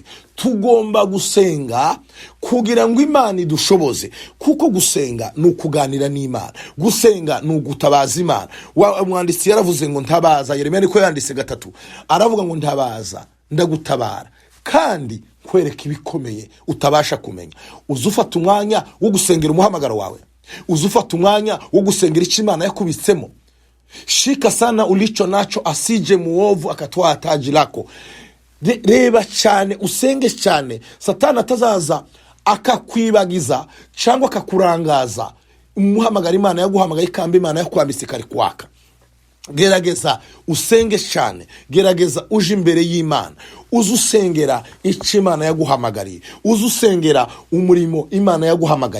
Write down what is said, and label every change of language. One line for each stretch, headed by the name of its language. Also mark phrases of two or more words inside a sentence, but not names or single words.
Kinyarwanda: Tugomba gusenga kugira ngo Imana idushoboze, kuko gusenga ni ukuganira n'Imana, gusenga ni ugutabaza Imana. Umwanditsi yaravuze ngo ntabaza, Yeremiya niko yanditse 3, aravuga ngo ntabaza ndagutabara kandi kwereka ibikomeye utabasha kumenya. Uzufata umwanya wo gusengera umuhamagaro wawe, uzufata umwanya wo gusengera icyo Imana yakubitsemo.
Swahili: Shika sana ulicho nacho asije muovu akatwaa taji lako.
Kinyarwanda: Reba cyane, usenge cyane, Satani atazaza akakwibagiza cyangwa akakurangaza umuhamagara Imana yaguhamagaye kandi Imana yakwambitse kari kwaka. Gerageza usenge cyane, gerageza uje imbere y'Imana, uzusengera icyo Imana yaguhamagariye, uzusengera umurimo Imana yaguhamagaye.